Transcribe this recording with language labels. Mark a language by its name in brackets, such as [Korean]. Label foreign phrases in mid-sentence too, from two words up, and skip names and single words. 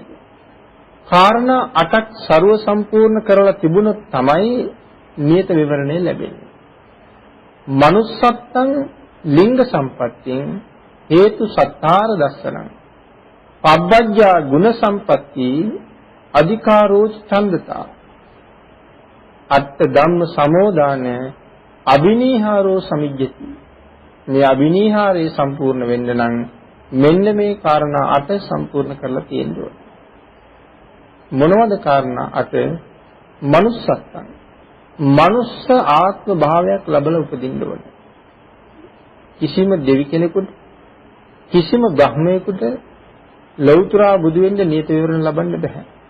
[Sinhala] කාරණා 8ක් ਸਰව සම්පූර්ණ කරලා තිබුණොත් තමයි නියත විවරණේ ලැබෙන්නේ. [Pali] manussත්තං ලිංග සම්පත්තියෙන් හේතු සත්තාර දස්සනං පබ්බජ්ජා ගුණ සම්පatti අධිකාරෝ ඡන්දතා අට්ඨ ධම්ම සමෝදාන අබිනීහාරෝ සමිජ්ජති. [Sinhala] මේ අබිනීහාරේ සම්පූර්ණ වෙන්න නම් මෙන්න මේ කාරණා 8 සම්පූර්ණ කරලා තියෙන්න ඕන. මොනවද කාරණා 8? manussත්තං මනුස්ස ආත්ම භාවයක් ලැබලා උපදින්න ඕන. කිසිම දෙවි කෙනෙකුට කිසිම බ්‍රහ්මයෙකුට ලෞතර බුදු වෙන්න නියත විවරණ ලබන්න බෑ.